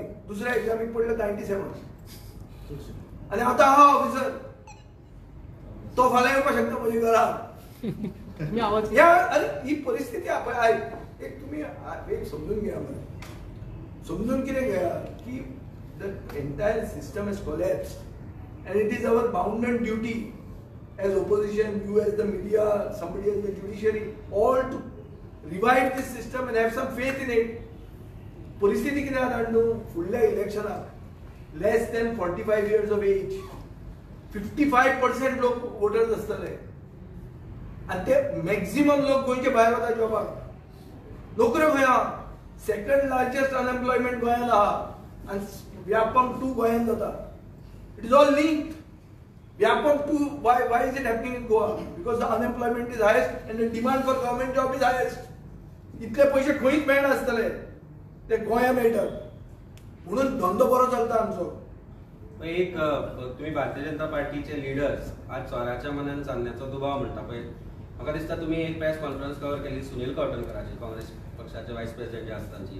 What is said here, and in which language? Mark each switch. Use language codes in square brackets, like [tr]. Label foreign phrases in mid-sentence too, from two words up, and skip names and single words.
[kok] दुसऱ्या एग्जामीक पडले 97. आनी आतां आहा ऑफिसर, तो फाल्यां येवपाक शकता म्हज्या घरा. अरे ही परिस्थिती एक तुम्ही एक समजून घ्या, समजून कितें घेया की [en] the entire system is collapsed and it is our bound and duty as opposition, you as the media, somebody as the judiciary, all to revive this system and have some faith in it. [kok] परिस्थिती कितें आसा न्हू, फुडल्या इलेक्शनाक [en] less than 45 years of age [kok] 55% लोक वोटर्स आसतले आनी ते मॅक्झिमम लोक गोंयचे भायर वता जॉबाक. नोकऱ्यो खंय आहा? [en] second largest unemployment [kok] गोंयांत आहा आनी व्यापम 2 गोंयांत जाता. [en] it is all linked. व्यापक टू why is it happening in Goa? Because the unemployment is highest and the demand for government job is highest. [kok] इतले पैसे खंयच मेळनासतले ते गोंया मेळटात म्हणून धंदो बरो चलता आमचो. एक तुम्ही भारतीय जनता पार्टीचे लिडर्स आज चोराच्या मनान चांदण्याचो दुबाव म्हणटा पळय, म्हाका दिसता तुम्ही एक [en] press conference [kok] कव्हर केली सुनील कवटणकराची, काँग्रेस पक्षाचे [en] vice president [kok] आसताची.